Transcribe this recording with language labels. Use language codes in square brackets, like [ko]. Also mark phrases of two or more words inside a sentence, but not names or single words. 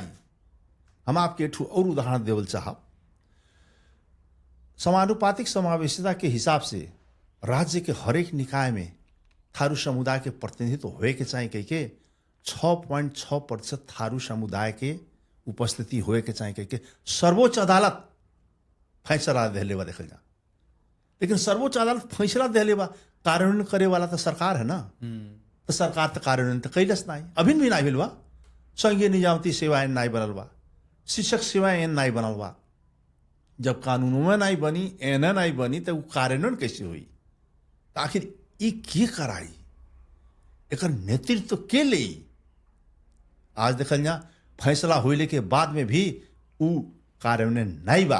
[bho] हम आपके एक और उदाहरण देवल चाहब। समानुपातिक समावेशिता के हिसाब से राज्य के हरेक निकाय में थारू समुदाय के प्रतिनिधित्व होए के चाहिए कह के 6.6% थारू समुदाय के उपस्थिति होए के चाहिए कह के सर्वोच्च अदालत फैसला दे बा देखल जा। लेकिन सर्वोच्च अदालत फैसला दे बा, कार्यान्वयन करे वाला तो सरकार है ना। तो सरकार तो कार्यान्वयन तो कैलस नहीं, अभी भी नहीं बा। संघीय निजामती सेवाएं नहीं बनल बा, शिक्षक सेवाएं नहीं बनल बा। जब कानूनों में नहीं बनी, एना नहीं बनी, तो कार्यान्वयन कैसे हुई? आखिर ये के कराई, एक नेतृत्व के ले? आज देखल जा फैसला होने के बाद में भी उ कार्यान्वयन नहीं बा।